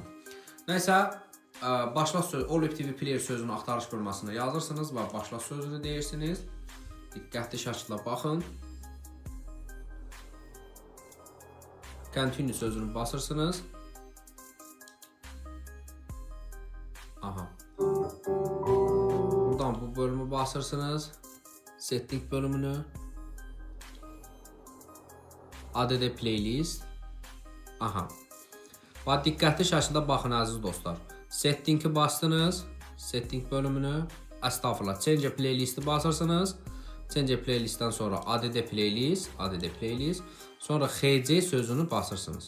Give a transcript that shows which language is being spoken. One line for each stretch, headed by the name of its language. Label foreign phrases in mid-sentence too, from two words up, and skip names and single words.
Azerbaijani: Nəysə, başla söz, All IPTV Player sözünü axtarış bölməsində yazırsınız və başla sözünü deyirsiniz. Diqqətli şəkildə baxın. Continue sözünü basırsınız. Aha. Buradan bu bölümü basırsınız.
English: Setting bölümünü. ADD playlist. Aha.
Azerbaijani: Və diqqətli şəkildə baxın əziz dostlar. Setting'i bastınız. Setting bölümünü. Estağfurullah.
English: Change playlisti basırsınız. Change playlistdən sonra ADD playlist.
Azerbaijani: Sonra XC sözünü basırsınız.